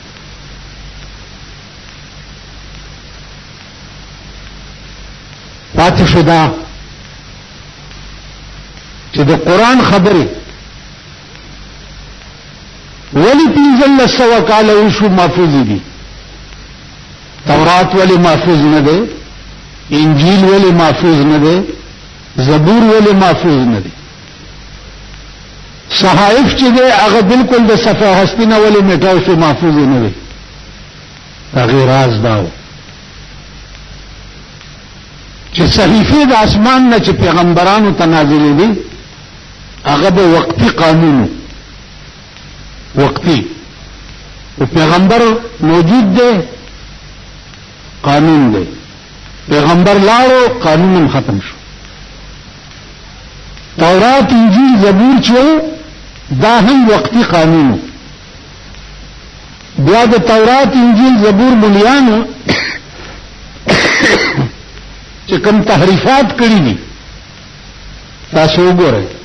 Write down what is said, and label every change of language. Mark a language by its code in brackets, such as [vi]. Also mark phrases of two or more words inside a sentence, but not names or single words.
[ps] پاتې شو دا چې د قرآن خبرې ولی 1500 کاله وشو محفوظ دي تورات ولی محفوظ نه ده انجیل ولی محفوظ نه ده زبور ولی محفوظ نه ده صحائف چې ده هغه بالکل د [fa] صفحه هستی [ps] نه ولی میټاو شو محفوظ نه ده. هغه راز داو چې صحیفه د اسمان نه چې پیغمبرانو ته نازلې دي هغه به وقتی قانون وقتی او پیغمبر موجود دی قانون دی پیغمبر لاړو قانون ختم شو تورات انجیل زبور چې دا هم وقتی قانونو. بیا د تورات انجیل زبور مليانو چې کوم تحریفات کړی دي تاسو وګورئ.